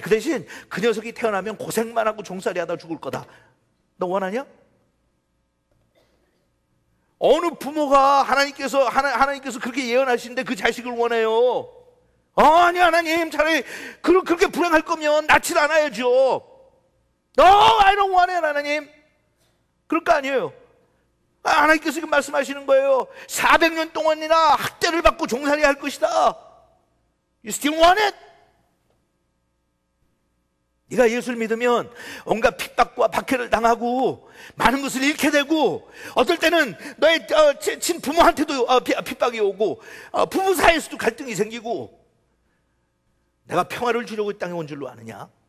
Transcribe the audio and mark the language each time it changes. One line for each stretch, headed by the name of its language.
Korean: 그 대신 그 녀석이 태어나면 고생만 하고 종살이 하다 죽을 거다. 너 원하냐? 어느 부모가 하나님께서 그렇게 예언하시는데 그 자식을 원해요? 아니 하나님, 차라리 그렇게 불행할 거면 낳질 않아야죠.
English: No, I don't want it, 하나님.
Korean: 그럴 거 아니에요. 하나님께서 지금 말씀하시는 거예요. 400년 동안이나 학대를 받고 종살이 할 것이다.
English: You still want it?
Korean: 네가 예수를 믿으면 온갖 핍박과 박해를 당하고 많은 것을 잃게 되고, 어떨 때는 너의 친부모한테도 핍박이 오고 부부 사이에서도 갈등이 생기고, 내가 평화를 주려고 이 땅에 온 줄로 아느냐?